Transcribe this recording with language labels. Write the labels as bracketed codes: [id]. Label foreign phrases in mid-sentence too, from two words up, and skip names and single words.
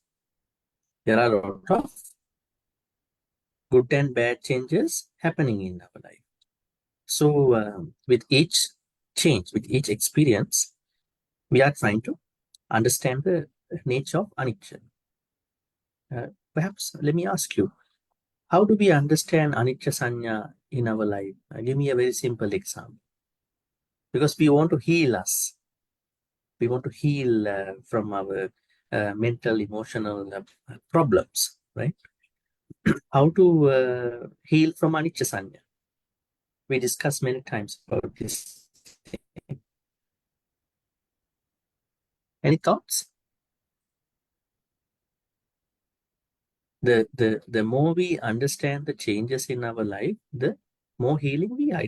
[en] There are a lot of good and bad changes happening in our life. So, with each change, with each experience, we are trying to understand the nature of anicca. Perhaps let me ask you, how do we understand [pi] anicca sanya [en] in our life? Give me a very simple example. Because we want to heal us. We want to heal from our mental, emotional problems, right? How to heal from [pi] anicca sanya? [en] We discussed many times about this. Any thoughts? The more we understand the changes in our life, the more healing we are.